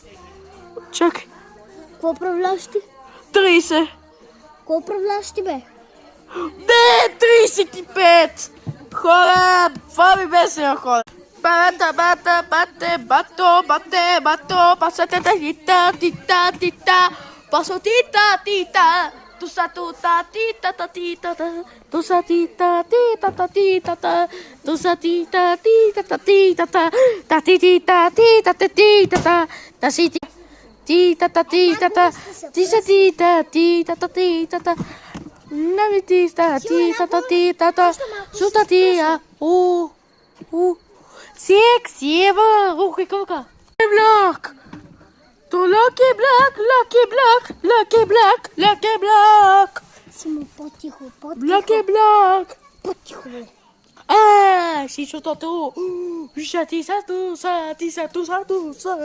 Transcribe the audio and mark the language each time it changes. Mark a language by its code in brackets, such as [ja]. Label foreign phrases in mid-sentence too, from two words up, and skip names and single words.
[bg] Чакай. Какво управляваш ти? 30. Какво управляваш ти, бе? Не, 35. Хора, това ми беше на хора. Бата, бато, пасата, тита, пасо, тита, туса, тута, тита, туса, тита, туса, тита, тита, таси, тита, тита, нами тита, сута тия, Сева, какъв Black. То Lucky Black. Симо, по-тихо. Lucky Black. По-тихо, бе. Шишотото. Ти са туса.